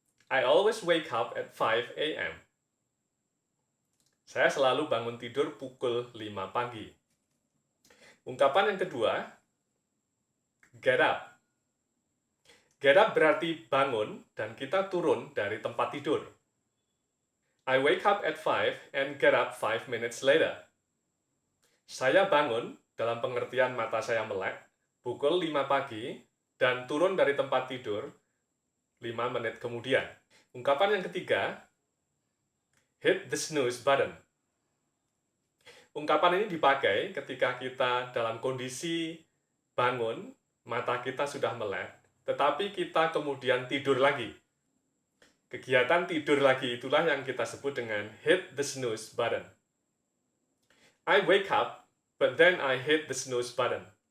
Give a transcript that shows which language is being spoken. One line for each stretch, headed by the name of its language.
English: I always wake up at 5 a.m.
Indonesian: Saya selalu bangun tidur pukul 5 pagi. Ungkapan yang kedua, get up. Get up berarti bangun dan kita turun dari tempat tidur.
English: I wake up at 5 and get up 5 minutes later.
Indonesian: Saya bangun, dalam pengertian mata saya melek, pukul 5 pagi dan turun dari tempat tidur 5 menit kemudian. Ungkapan yang ketiga,
English: hit the snooze button.
Indonesian: Ungkapan ini dipakai ketika kita dalam kondisi bangun, mata kita sudah melek, tetapi kita kemudian tidur lagi. Kegiatan tidur lagi itulah yang kita sebut dengan
English: hit the snooze button. I wake up, but then I hit the snooze button.